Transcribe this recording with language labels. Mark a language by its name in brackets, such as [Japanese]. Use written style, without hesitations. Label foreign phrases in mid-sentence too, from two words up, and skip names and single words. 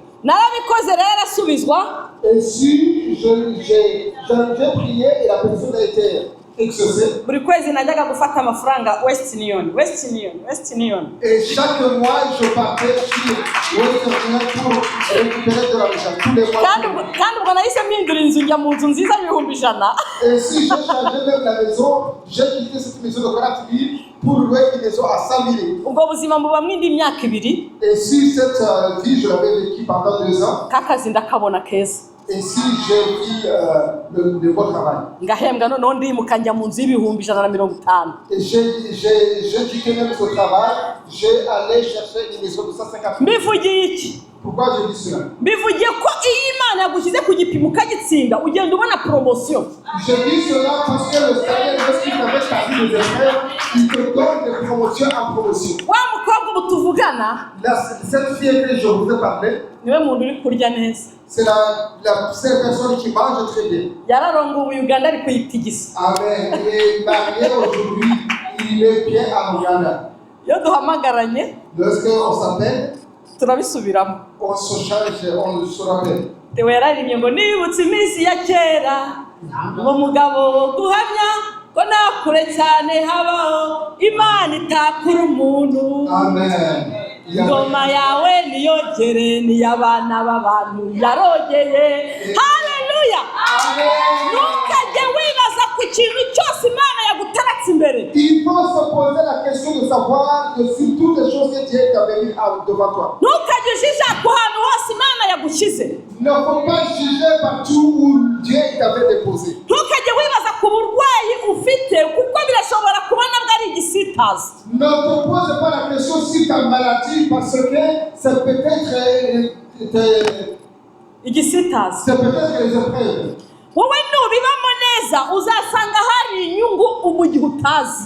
[Kinyarwanda] Narabikoze rero arasubizwa. [French] Et si j'ai prié et la personne a été exaucée. [Kinyarwanda] Buri kwezi najyaga gufata amafaranga Western Union. [French] Et chaque mois je partais sur Western Union pour récupérer de l'argent tous les mois. [Kinyarwanda] Kandi ubwo nahise mpindura inzu njya mu nzu nziza y'ibihumbi 100. [French] Et si j'ai changé même la maison, j'ai quitté cette maison de 40 000 pour louer une maison à 100 000. [Kinyarwanda] Ubwo buzima mbuba mwindi myaka 2. [French] Et si cette vie je l'avais vécue pendant 2 ans. [Kinyarwanda] Kakazi ndakabona keza. [French] Et si j'ai vu le bon travail. [Kinyarwanda] Ngahembwa noneho ndimuka njya mu nzu y'ibihumbi 150. [French] Et j'ai quitté même ce travail, j'ai allé chercher une maison de 150 000. [Kinyarwanda] Mbivugiye iki? [French] Pourquoi je dis cela? [Kinyarwanda] Bivugiye ko iyi Imana yagushyize ku gipimo ukagitsinda ugenda ubona promotion. [French] Je dis cela parce que le Seigneur, lorsqu'il t'avait choisi des frères, il te donne de promotion en promotion. [Kinyarwanda] Wa mukobwa ubu tuvugana, [French] Cette fille que je vous ai parlé, [Kinyarwanda] niwe muntu uri kurya neza. [French] c'est la seule personne qui mange très bien. [Kinyarwanda] Yararongowe Uganda ari kuyitigisa. Amen. [French] Il est marié aujourd'hui, il est bien en Ouganda. [Kinyarwanda] Iyo duhamagaranye, [French] Lorsqu'on s'appelle, [Kinyarwanda] turabisubiramo. [French] on se charge, on se rappelle. [Kinyarwanda] Tewe yararirimye ngo nibutse iminsi ya kera, ngo mugabo guhamya ko nakure cyane habaho Imana itakura umuntu. Amen. Ngoma yawe niyogere niyabana b'abantu yarogeye. Haleluya. Ntukajye wibaza ku kintu cyose Imana yaguteratse imbere. [French] Il faut se poser la question de savoir que si toutes les choses que Dieu t'avait mis devant toi. [Kinyarwanda] Ntukajye ujija ku hantu hose Imana yagushyize. [French] Ne faut pas juger partout où Dieu t'avait déposé. [Kinyarwanda] Ntukajye wibaza ku burwayi ufite kuko birashobora kubona bwari igisitaza. [French] Ne te pose pas la question si ta maladie parce que c'est peut-être [Kinyarwanda] igisitaza. [French] c'est peut-être les épreuves. [Kinyarwanda] Wowe nubibamo neza uzasanga hari inyungu mu gihe utazi.